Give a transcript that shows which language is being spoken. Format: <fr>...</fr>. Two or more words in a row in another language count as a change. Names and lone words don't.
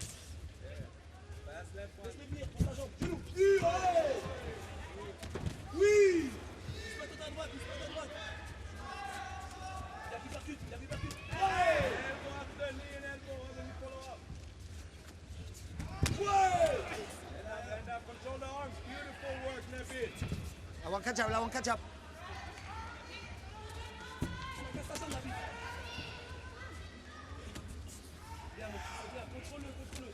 <fr>Laisse-le venir, prends ta jambe. Genou. Oui, allez. Oui. Il se met à droite, il se met à droite. Il a vu percute, il a vu percute. Ouais. Ouais.</fr> <en>Control the arms. Beautiful work, Nabil.</en> <th>ระวังขั้นจับระวังขั้นจับ</th> <fr>Casse ta jambe, Nabil. Bien, mon fils, bien. Contrôle-le, contrôle-le.</fr>